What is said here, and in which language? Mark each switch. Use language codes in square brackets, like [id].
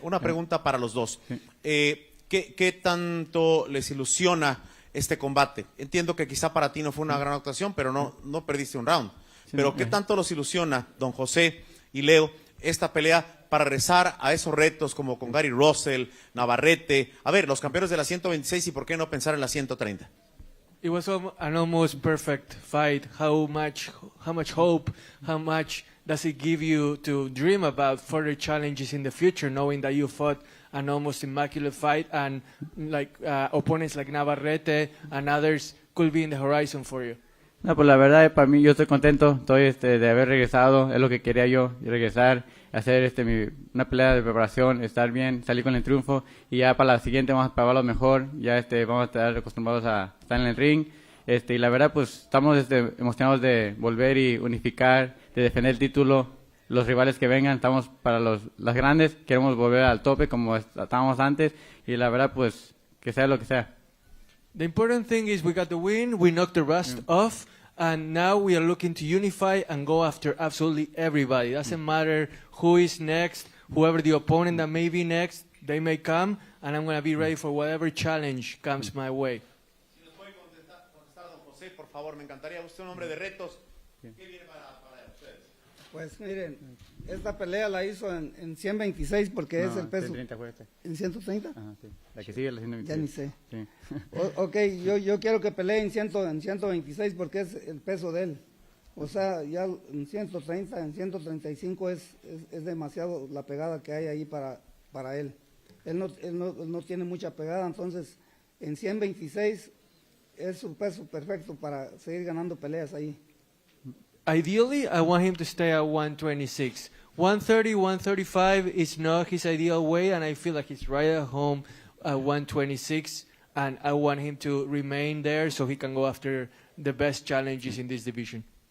[es] Una pregunta para los dos. ¿Qué tanto les ilusiona este combate? Entiendo que quizá para ti no fue una gran actuación, pero no perdiste un round. Pero ¿qué tanto los ilusiona, don José y Leo, esta pelea para regresar a esos retos como con Gary Russell, Navarrete? A ver, los campeones de la 126 y por qué no pensar en la 130. [en] It was an almost perfect fight. How much hope, how much does it give you to dream about further challenges in the future, knowing that you fought an almost immaculate fight and like opponents like Navarrete and others could be in the horizon for you? [es] No, pues la verdad, para mí, yo estoy contento, de haber regresado, es lo que quería yo, regresar, hacer una pelea de preparación, estar bien, salir con el triunfo, y ya para la siguiente vamos a prepararlo mejor, ya vamos a estar acostumbrados a estar en el ring, y la verdad, pues estamos emocionados de volver y unificar, de defender el título, los rivales que vengan, estamos para las grandes, queremos volver al tope como estábamos antes, y la verdad, pues, que sea lo que sea. [en] The important thing is we got the win, we knocked the rust off, and now we are looking to unify and go after absolutely everybody. Doesn't matter who is next, whoever the opponent that may be next, they may come, and I'm going to be ready for whatever challenge comes my way. [es] Si nos puede contestar, don José, por favor, me encantaría. Usted es un hombre de retos. ¿Qué viene para ustedes? Pues miren, esta pelea la hizo en 126 porque es el peso. 130 fue este. ¿En 130? Ajá, sí. La que sigue la 126. Ya ni sé. Sí. Ok, yo quiero que pelee en 126 porque es el peso de él. O sea, ya en 130, en 135 es demasiado la pegada que hay ahí para él. Él no tiene mucha pegada, entonces en 126 es su peso perfecto para seguir ganando peleas ahí. [en] ideally, I want him to stay at 126. 130, 135 is not his ideal weight, and I feel like he's right at home at 126, and I want him to remain there so he can go after the best challenges in this division.